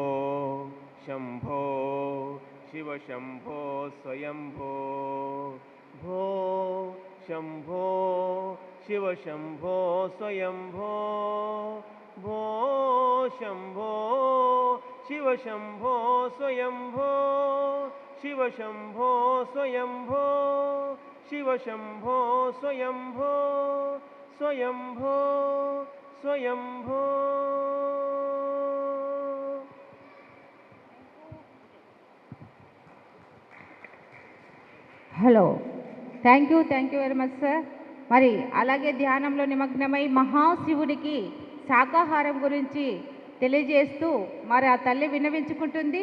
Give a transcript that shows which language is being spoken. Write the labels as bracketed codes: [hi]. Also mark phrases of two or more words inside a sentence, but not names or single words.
[kn] ಶಂಭೋ ಶಿವ ಶಂಭೋ ಸ್ವಯಂಭೋ ಭೋ ಶಂಭೋ ಶಿವ ಶಂಭೋ ಸ್ವಯಂಭೋ ಭೋ ಶಂಭೋ ಶಿವ ಶಂಭೋ ಸ್ವಯಂಭೋ ಶಿವ ಶಂಭೋ ಸ್ವಯಂಭೋ ಶಿವ ಶಂಭೋ ಸ್ವಯಂಭೋ ಸ್ವಯಂಭೋ ಸ್ವಯಂಭೋ [en] Hello thank you very much sir. [te] మరి అలాగే ధ్యానంలో నిమగ్నమై మహాశివుడికి శాకాహారం గురించి తెలియజేస్తూ మరి ఆ తల్లి విన్నవించుకుంటుంది.